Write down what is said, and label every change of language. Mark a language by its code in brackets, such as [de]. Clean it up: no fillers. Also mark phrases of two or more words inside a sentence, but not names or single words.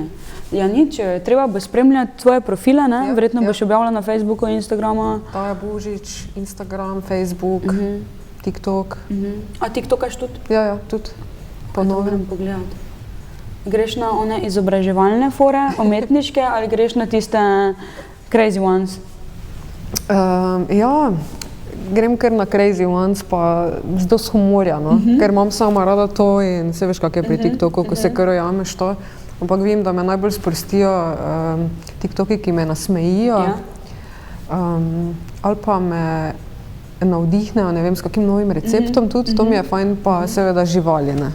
[sl] Ja, nič, treba bo spremljati tvoje profile, ne? Verjetno boš objavila na Facebooku, Instagramu. Taja Božič, Instagram, Facebook, TikTok. A TikTokaš tudi? Ja, tudi. Moram pogledati. Greš na one izobraževalne fore, umetniške, ali greš na tiste [en] crazy ones? [sl] Ja, grem kar na [en] crazy ones, [sl] pa z dosti humorja, ker imam sama rada to in se veš, kak je pri TikToku, ko se kar ujameš to. Ampak vem, da me najbolj sprostijo TikToki, ki me nasmejijo, ali pa me navdihnejo, ne vem, s kakim novim receptom tudi, to mi je fajn, pa seveda živali, ne.